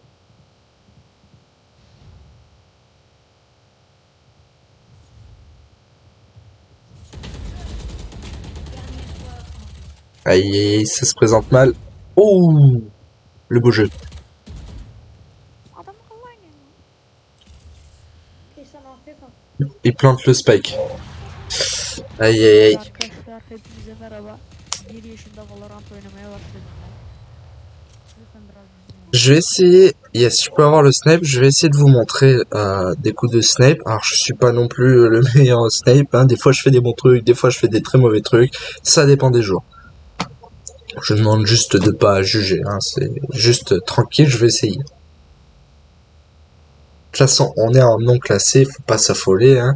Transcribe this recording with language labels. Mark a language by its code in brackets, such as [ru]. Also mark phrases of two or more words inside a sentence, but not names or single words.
[fr] Aïe, aïe, aïe, ça se présente mal. Oh, le beau jeu. Il plante le spike. Aïe, aïe, aïe. [tr] Arkadaşlar hepinize merhaba. 1 yaşında Valorant oynamaya başladım ben. Lütfen biraz bizimle. [fr] Je vais essayer, yes, je peux avoir le snipe, je vais essayer de vous montrer des coups de snipe. Alors je suis pas non plus le meilleur au snipe, hein. Des fois je fais des bons trucs, des fois je fais des très mauvais trucs, ça dépend des jours. Je demande juste de pas juger, hein. C'est juste tranquille, je vais essayer. De toute façon, on est en non classé, faut pas s'affoler, hein.